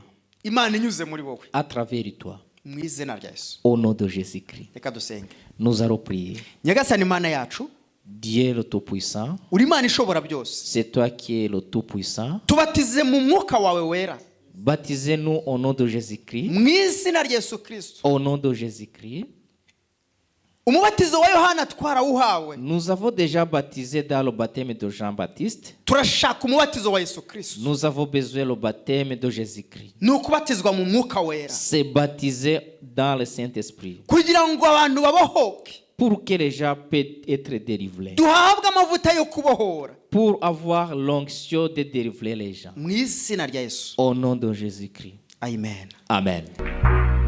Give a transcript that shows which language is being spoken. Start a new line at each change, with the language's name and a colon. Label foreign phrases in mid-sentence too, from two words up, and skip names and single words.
French: À travers toi. Au nom de Jésus-Christ. Nous allons prier. Dieu le Tout-Puissant, c'est toi qui es le Tout-Puissant. Baptisez-nous au nom de Jésus-Christ.
Kinyarwanda: mu izina rya Yesu Kristo.
French: Au nom de Jésus-Christ.
Kinyarwanda: Umubatizo wa Yohana twarawuhawe.
French: Nous avons déjà baptisé dans le baptême de Jean-Baptiste.
Kinyarwanda: Turashaka umubatizo wa Yesu Kristo.
French: Nous avons besoin le baptême de Jésus-Christ.
Kinyarwanda: Ni ukubatizwa mu mwuka wera.
French: C'est baptiser dans le Saint-Esprit.
Kinyarwanda: Kugira ngo abantu babohoke.
French: Pour que les gens puissent être délivrés.
Kinyarwanda: Duhabwe amavuta yo kubohora.
French: Pour avoir l'onction de délivrer les gens.
Kinyarwanda: Mu izina rya Yesu.
French: Au nom de Jésus-Christ. Amen. Amen.